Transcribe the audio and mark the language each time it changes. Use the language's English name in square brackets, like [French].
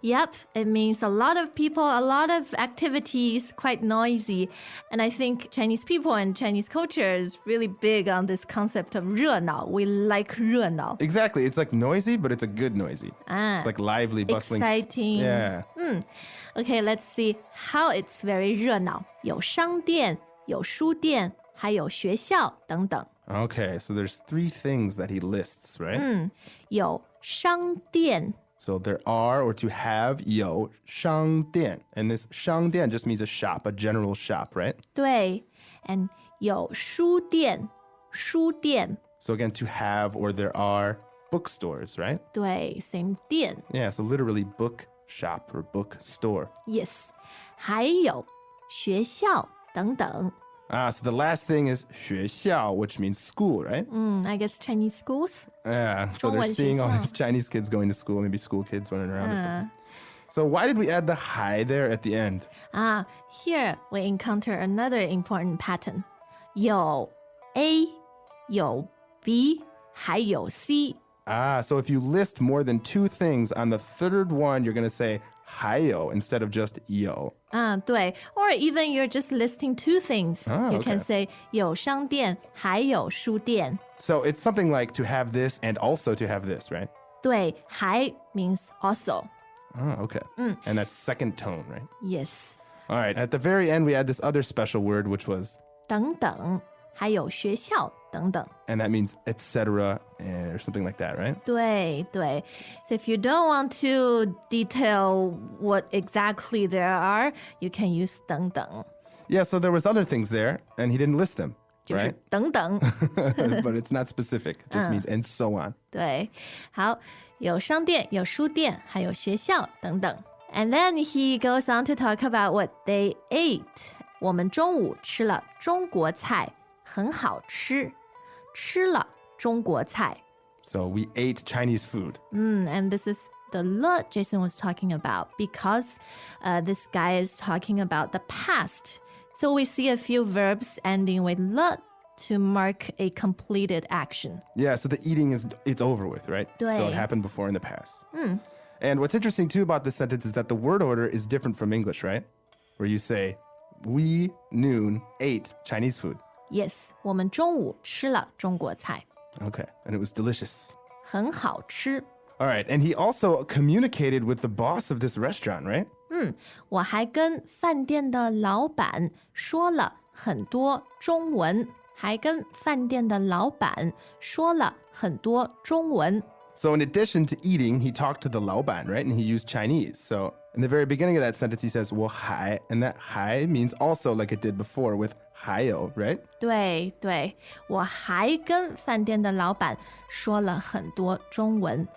[English] Yep, it means a lot of people, a lot of activities, quite noisy. And I think Chinese people and Chinese culture is really big on this concept of 热闹. We like 热闹. Exactly. It's like noisy, but it's a good noisy. It's like lively, bustling. Exciting. Yeah. Okay, let's see how it's very 热闹. [Chinese] 有商店，有书店，还有学校等等。 [English] Okay, so there's three things that he lists, right? [Chinese] 有商店 [English] So there are, or to have, 有商店. And this 商店 just means a shop, a general shop, right? [Chinese] 对 and 有书店书店 [English] So again, to have, or there are bookstores, right? [Chinese] 对 same 店 [English] Yeah, so literally book shop or book store. [Chinese] yes 还有学校等等 [English] So the last thing is 学校, which means school, right? I guess Chinese schools Yeah, so they're [Chinese] 中文学校。 [English] seeing all these Chinese kids going to school, maybe school kids running around. Or something. So why did we add the hi there at the end? Here we encounter another important pattern 有 A 有 B 还有 C So if you list more than two things, on the third one, you're going to say 还有 instead of just 有. 对 or even you're just listing two things you okay. can say [Chinese] 有商店还有书店 [English] So it's something like to have this and also to have this, right? 对还 means also Okay. And that's second tone, right? yes All right. At the very end, we add this other special word, which was [Chinese] 等等，还有学校等等。 [English] And that means etc. or something like that, right? 对对 So if you don't want to detail what exactly there are, you can use 等等， Yeah, so there was other things there, and he didn't list them, [Chinese] 就是 [English] right? [Chinese] 等等。 [English] But it's not specific. It just means and so on. [Chinese] 对，好，有商店，有书店，还有学校等等。 [English] And then he goes on to talk about what they ate. [Chinese] 我们中午吃了中国菜，很好吃。吃了中国菜。 [English] So we ate Chinese food. And this is the le Jason was talking about because this guy is talking about the past. So we see a few verbs ending with le to mark a completed action. Yeah, so the eating it's over with, right? 对。 So it happened before in the past. And what's interesting too about this sentence is that the word order is different from English, right? Where you say, we noon ate Chinese food. [Chinese] Yes, 我们中午吃了中国菜， [English] Okay, and it was delicious. [Chinese] 很好吃。 [English] All right, and he also communicated with the boss of this restaurant, right? [Chinese] 我还跟饭店的老板说了很多中文，还跟饭店的老板说了很多中文。 [English] So in addition to eating, he talked to the 老板, right? And he used Chinese. So in the very beginning of that sentence, he says, 我还, and that 还 means also like it did before with 还有, right? [Chinese] 对对，我还跟饭店的老板说了很多中文。